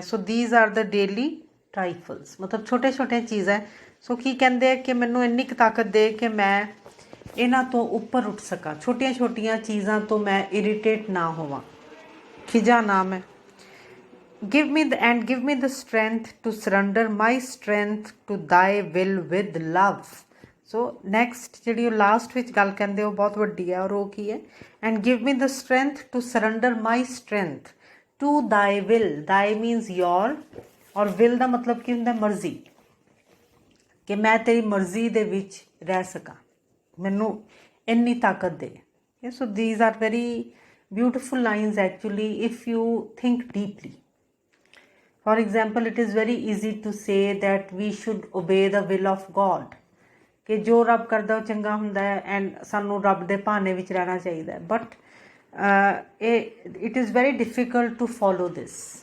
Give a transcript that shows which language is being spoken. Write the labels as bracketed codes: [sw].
[en] so these are the daily trifles, [pa] ਮਤਲਬ ਛੋਟੇ ਛੋਟੇ ਚੀਜ਼ਾਂ। ਸੋ ਕੀ ਕਹਿੰਦੇ ਆ ਕਿ ਮੈਨੂੰ ਇੰਨੀ ਕੁ ਤਾਕਤ ਦੇ ਕਿ ਮੈਂ ਇਹਨਾਂ ਤੋਂ ਉੱਪਰ ਉੱਠ ਸਕਾਂ, ਛੋਟੀਆਂ ਛੋਟੀਆਂ ਚੀਜ਼ਾਂ ਤੋਂ ਮੈਂ ਇਰੀਟੇਟ ਨਾ ਹੋਵਾਂ, ਖਿਜਾ ਨਾ ਮੈਂ। [en] give me the strength to surrender my strength to thy will with love। [pa] So next ਜਿਹੜੀ ਉਹ ਲਾਸਟ ਵਿੱਚ ਗੱਲ ਕਹਿੰਦੇ ਉਹ ਬਹੁਤ ਵੱਡੀ ਹੈ, ਔਰ ਉਹ ਕੀ ਹੈ, [en] And give me the strength to surrender my strength to thy will. Thy means your, [pa] ਔਰ ਵਿਲ ਦਾ ਮਤਲਬ ਕੀ ਹੁੰਦਾ, ਮਰਜ਼ੀ, ਕਿ ਮੈਂ ਤੇਰੀ ਮਰਜ਼ੀ ਦੇ ਵਿੱਚ ਰਹਿ ਸਕਾਂ, ਮੈਨੂੰ ਇੰਨੀ ਤਾਕਤ ਦੇ। [en] So these are very beautiful lines actually if you think deeply. For example it is very easy to say that we should obey the will of God, [pa] कि जो रब करदा वो चंगा हुंदा है [en] and [pa] सानू रब दे भाने विच रहना चाहिए। [en] But it is very difficult to follow this.